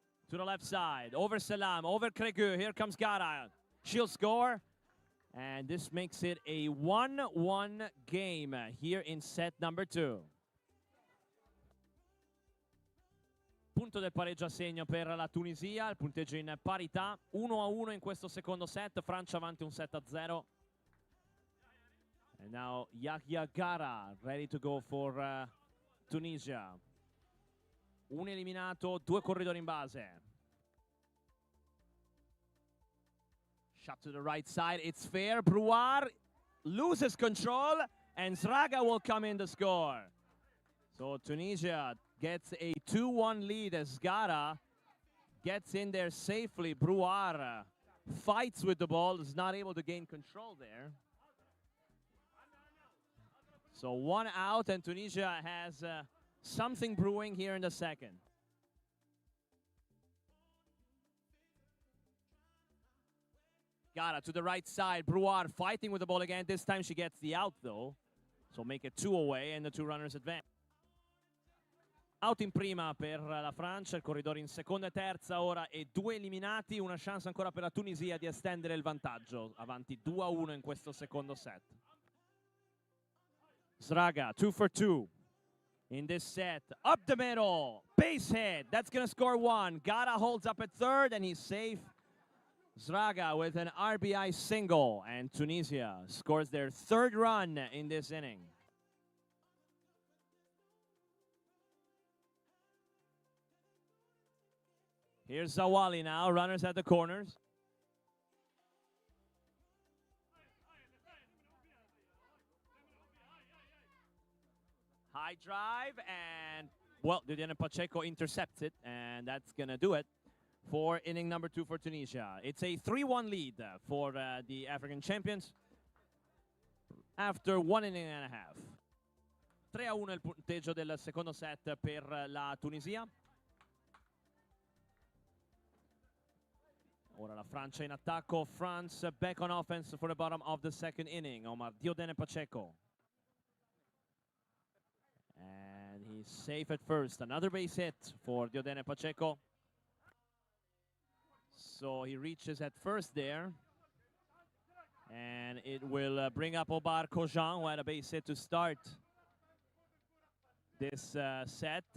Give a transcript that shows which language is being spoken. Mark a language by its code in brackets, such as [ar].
[en] To the left side, over Salam, over Kregu. Here comes Gara. She'll score. And this makes it a 1-1 game here in set number 2. [it] Punto del pareggio a segno per la Tunisia, il punteggio in parità, 1-1 in questo secondo set, Francia avanti un 7-0. [en] And now Yahya Gara ready to go for Tunisia. [it] Un eliminato, 2 corridori in base. [en] Shot to the right side, it's fair. Brouard loses control, and Zraga will come in to score. So Tunisia gets a 2-1 lead as Gara gets in there safely. Brouard fights with the ball, is not able to gain control there. So 1 out, and Tunisia has something brewing here in the second. Gara to the right side. Brouard fighting with the ball again. This time she gets the out, though. So make it 2 away, and the 2 runners advance. [it] Out in prima per la Francia, il corridore in seconda e terza ora e 2 eliminati. Una chance ancora per la Tunisia di estendere il vantaggio. Avanti 2-1 in questo secondo set. [en] Zraga, 2 for 2 in this set. Up the middle, base hit. That's going to score 1. Gara holds up at third, and he's safe. Zraga with an RBI single, and Tunisia scores their 3rd run in this inning. Here's Zawali now, runners at the corners. High drive, and, well, Didier Pacheco intercepts it, and that's going to do it for inning number 2 for Tunisia. It's a 3-1 lead for the African champions after 1 inning and a half. [it] 3-1 il punteggio del secondo set per la Tunisia. Ora la Francia in attacco. [en] France back on offense for the bottom of the second inning. Omar Diodene Pacheco. And he's safe at first. Another base hit for Diodene Pacheco. So he reaches at first there. And it will bring up Omar Kojan, who had a base hit to start this set.